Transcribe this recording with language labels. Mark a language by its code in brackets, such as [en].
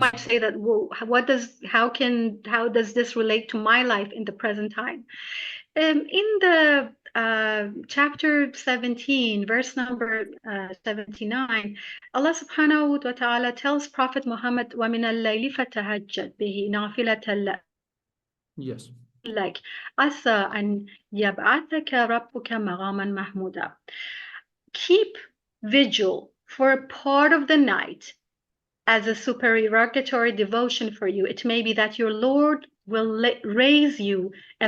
[en] might say that, well, how does this relate to my life in the present time? In the chapter 17, verse number 79, Allah subhanahu wa ta'ala tells Prophet Muhammad, [ar] وَمِنَ اللَّيْلِ فَتَهَجَّدْ بِهِ نَافِلَةً [en] Yes. [ar] لَكَ عَسَىٰ أَنْ يَبْعَثَكَ رَبُّكَ مَقَامًا مَحْمُودًا. [en] Keep vigil for a part of the night as a supererogatory devotion for you. It may be that your Lord will raise you a